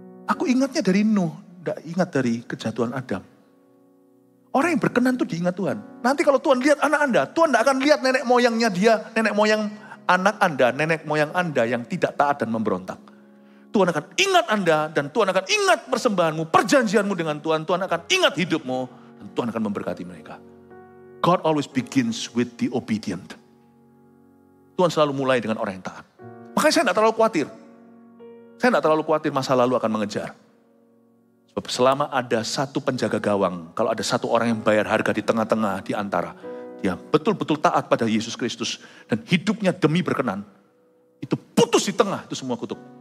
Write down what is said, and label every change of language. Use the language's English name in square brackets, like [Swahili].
[Indonesian] Aku ingatnya dari Nuh, tidak ingat dari kejatuhan Adam. Orang yang berkenan itu diingat Tuhan. Nanti kalau Tuhan lihat anak Anda, Tuhan tidak akan lihat nenek moyangnya dia, nenek moyang anak Anda, nenek moyang Anda yang tidak taat dan memberontak. Tuhan akan ingat Anda dan Tuhan akan ingat persembahanmu, perjanjianmu dengan Tuhan. Tuhan akan ingat hidupmu dan Tuhan akan memberkati mereka. [English] God always begins with the obedient. [Indonesian] Tuhan selalu mulai dengan orang yang taat. Makanya saya tidak terlalu khawatir. Saya tidak terlalu khawatir masa lalu akan mengejar. Sebab selama ada satu penjaga gawang, kalau ada satu orang yang bayar harga di tengah-tengah, di antara, dia betul-betul taat pada Yesus Kristus. Dan hidupnya demi berkenan. Itu putus di tengah, itu semua kutuk.